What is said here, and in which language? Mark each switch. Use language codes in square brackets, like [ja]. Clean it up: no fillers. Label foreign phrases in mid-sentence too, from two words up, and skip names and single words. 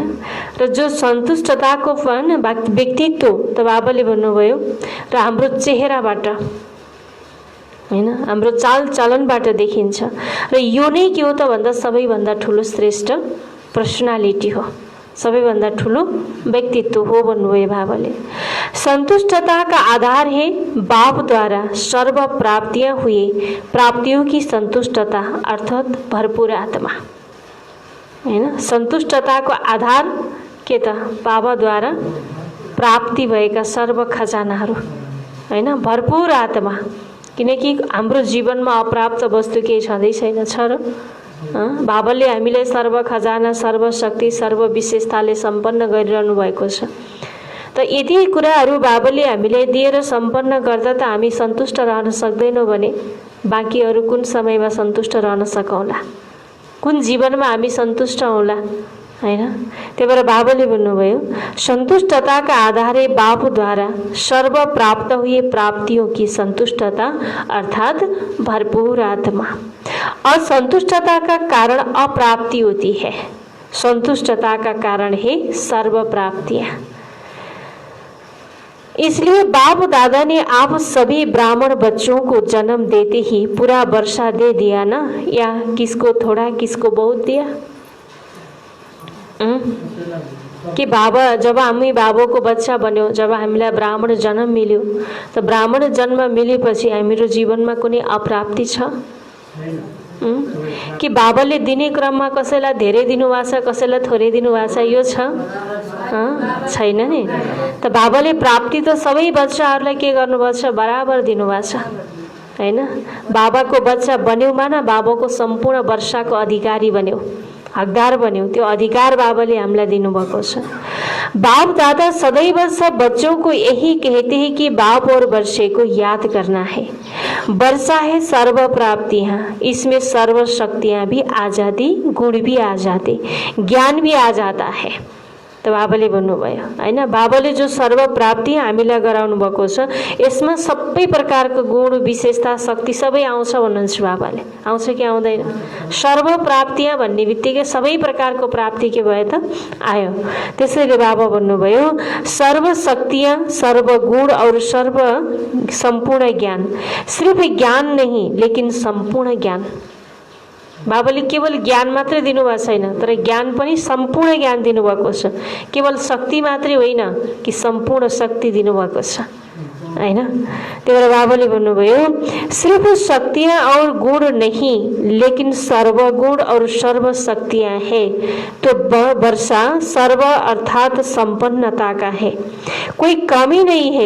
[ne] र जो सन्तुष्टताको व्यक्तित्व त बाबाले भन्नुभयो र हाम्रो चेहराबाट हैन, हाम्रो चालचलनबाट देखिन्छ। र यो नै के हो त भन्दा सबैभन्दा ठुलो श्रेष्ठ पर्सनालिटी हो, सबैभन्दा ठुलो व्यक्तित्व हो भन्नुभयो बाबाले। [hi] संतुष्टता का आधार है बाप द्वारा सर्व प्राप्तियां हुए प्राप्तियों की संतुष्टता अर्थात भरपूर आत्मा हैन। [ne] संतुष्टताको आधार के त बाबाद्वारा प्राप्ति भएका सर्व खजानाहरू हैन, भरपूर आत्मा। किनकि हाम्रो जीवनमा अप्राप्त वस्तु केही छँदै छैन छ र बाबाले हामीलाई सर्व खजाना, सर्व शक्ति, सर्व विशेषताले सम्पन्न गरिरहनु भएको छ। त यदि कुराहरू बाबाले हामीलाई दिएर सम्पन्न गर्दा त हामी सन्तुष्ट रहन सक्दैनौँ भने बाँकी अरू कुन समयमा सन्तुष्ट रहन सकौँला, कुन जीवनमा हामी सन्तुष्ट हौँला हैन। त्यही भएर बाबाले भन्नुभयो [hi] संतुष्टता का आधार है बाप द्वारा सर्व प्राप्त हुए प्राप्तियों की संतुष्टता अर्थात भरपूर आत्मा। असंतुष्टता का कारण अप्राप्ति होती है, संतुष्टता का कारण है सर्व प्राप्तियां। इसलिए बाप दादा ने आप सभी ब्राह्मण बच्चों को जन्म देते ही पूरा वर्षा दे दिया ना, या किसको थोड़ा किसको बहुत दिया? [ne] कि बाबा जब हामी बाबाको बच्चा बन्यो, जब हामीलाई ब्राह्मण जन्म मिल्यो, त ब्राह्मण जन्म मिलेपछि हाम्रो जीवनमा कुनै अप्राप्ति छ कि बाबाले दिने क्रममा कसैलाई धेरै दिनुभएको छ, कसैलाई थोरै दिनुभएको छ, यो छ छैन नि। त बाबाले प्राप्ति त सबै बच्चाहरूलाई के गर्नुभएको छ, बराबर दिनुभएको छ हैन। बाबाको बच्चा बन्यौ माना बाबाको सम्पूर्ण वर्षाको अधिकारी बन्यौ, हकदार बन्यौ, त्यो अधिकार बाबाले हामीलाई दिनुभएको छ। [hi] बाप दादा सदैव सब बच्चों को यही कहते हैं कि बाप और वर्षे को याद करना है। वर्षा है सर्व प्राप्तियां, इसमें सर्व शक्तियां भी आ जाती, गुण भी आ जाते, ज्ञान भी आ जाता है। [ne] त बाबाले भन्नुभयो हैन, बाबाले जो सर्व प्राप्ति हामीलाई गराउनु भएको छ यसमा सबै प्रकारको गुण, विशेषता, शक्ति सबै आउँछ भन्नुहुन्छ बाबाले। आउँछ कि आउँदैन? [hi] सर्व प्राप्तियां [ne] भन्ने बित्तिकै सबै प्रकारको प्राप्ति के भयो त आयो। त्यसैले बाबा भन्नुभयो [hi] सर्व शक्तियां, सर्व गुण और सर्व संपूर्ण ज्ञान, सिर्फ ज्ञान नहीं लेकिन संपूर्ण ज्ञान। [ne] बाबाले केवल ज्ञान मात्रै दिनुभएको छैन, तर ज्ञान पनि सम्पूर्ण ज्ञान दिनुभएको छ। केवल शक्ति मात्रै होइन कि सम्पूर्ण शक्ति दिनुभएको छ हैन। त्यही भएर बाबाले भन्नुभयो [hi] सिर्फ शक्तियां और गुण नहीं लेकिन सर्व गुण और सर्व शक्तियां है, तो वर्षा सर्व अर्थात संपन्नता का है, कोई कमी नहीं है।